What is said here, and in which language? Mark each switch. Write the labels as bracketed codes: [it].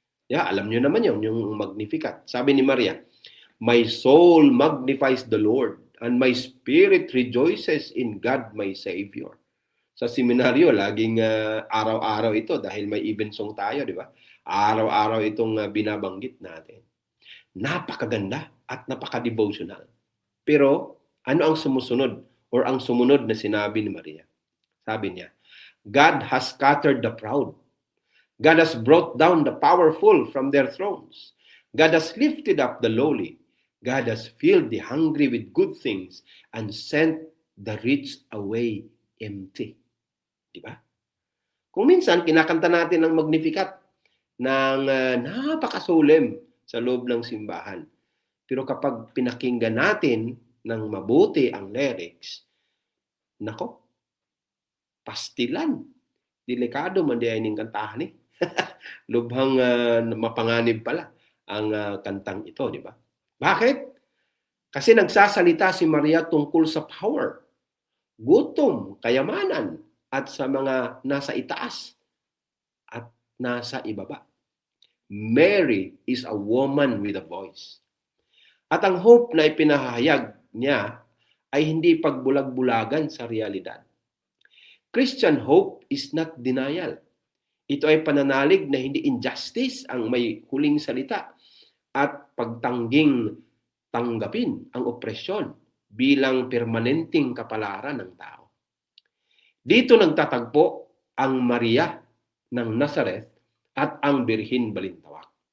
[tl] Alam nyo naman yun, yung Magnificat. Sabi ni Maria, [en] My soul magnifies the Lord, and my spirit rejoices in God my Savior. [tl] Sa seminaryo, laging araw-araw ito dahil may evensong tayo, di ba? Araw-araw itong binabanggit natin. Napakaganda at napaka-devotional. Pero ano ang sumusunod or ang sumunod na sinabi ni Maria? Sabi niya, [en] God has scattered the proud. God has brought down the powerful from their thrones. God has lifted up the lowly. God has filled the hungry with good things and sent the rich away empty. [tl] Diba? Kung minsan, kinakanta natin ang Magnificat ng napakasulim sa loob ng simbahan. Pero kapag pinakinggan natin ng mabuti ang lyrics, nako, pastilan. [ceb] Delikado man di ay ning kantahan eh. [tl] Lubhang mapanganib pala ang kantang ito, di ba? Bakit? Kasi nagsasalita si Maria tungkol sa power, gutom, kayamanan, at sa mga nasa itaas at nasa ibaba. [en] Mary is a woman with a voice. [tl] At ang hope na ipinahayag niya ay hindi pagbulag-bulagan sa realidad. [en] Christian hope is not denial. [tl] Ito ay pananalig na hindi injustice ang may huling salita at pagtangging tanggapin ang opresyon bilang permanenteng kapalaran ng tao. Dito nagtatagpo ang Maria ng Nazareth at ang Birhen Balintawak.